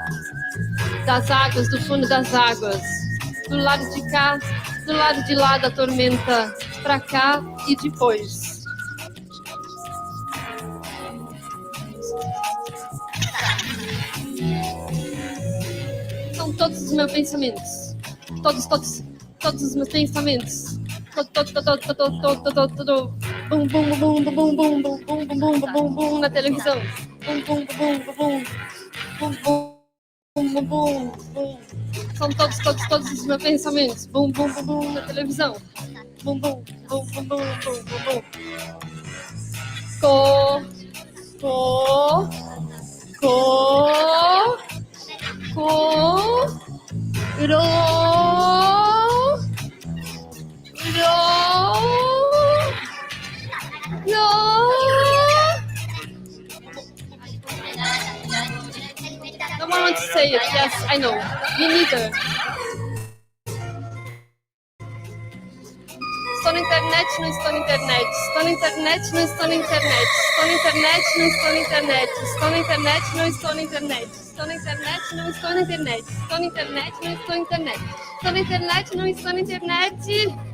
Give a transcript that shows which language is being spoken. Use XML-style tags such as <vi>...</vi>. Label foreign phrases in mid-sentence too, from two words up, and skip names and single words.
<pt>Das águas, do fundo das águas, do lado de cá, do lado de lá da tormenta, pra cá e depois. São todos os meus pensamentos. Todos os meus pensamentos. Bum, bum, bum, bum, bum, bum, bum, bum, bum, bum, bum, bum, na televisão. Bum, bum, bum, bum, bum, bum, bum, bum, bum. São todos os meus pensamentos. Bum, bum, bum, bum, na televisão. Bum, bum, bum, bum, bum, bum, bum, bum.</pt> <en>Co, co, ro, no one wants to say it. Yes, I know. Me neither.</en> <pt>Estou na internet, não estou na internet. Estou na internet, não estou na internet. Estou na internet, não estou na internet. Estou na internet, não estou na internet. Estou na internet, não estou na internet. Estou na internet, não estou na internet. Estou na internet, não estou na internet.</pt>